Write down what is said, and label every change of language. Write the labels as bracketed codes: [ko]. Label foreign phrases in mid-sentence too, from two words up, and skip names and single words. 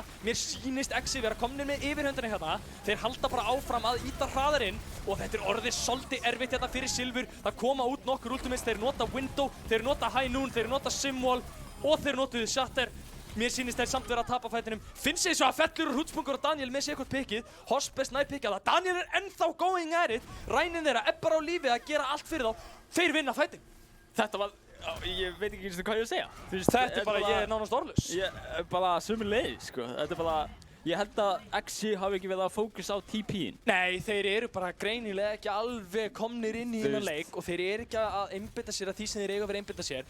[is] Mér sýnist Exi vera komnir með yfirhöndina hérna. Þeir halda bara áfram að ýta hraðar inn og þetta er orðið svolítið erfitt hérna fyrir Silfur. Það koma út nokkur ultimates, þeir nota Window, þeir nota High Noon, þeir nota Simwall og þeir notuðu Shatter. Mér sýnist þeir samt vera að tapa fætinum. Finnsi svo að fellur úr hútspunkur og Daniel með sér eitthvað pikkið. Hospes nær pikkið það. Daniel er ennþá [en] going at it. [is] Rænin þeirra er bara á lífi að gera allt fyrir þá. Þeir vinna fætin. Þetta var... Ég veit ekki eins og hvað ég að segja. Þetta er bara, ég er nánast orðlaus. Bara sömuleiðis, sko. Þetta er bara... Ég held að Exi hafi ekki verið að fókusa á TP-in. Nei, þeir eru bara greinilega ekki alveg komnir inn í þennan leik og þeir eru ekki að einbeita sér að því sem þeir eiga að vera að einbeita sér.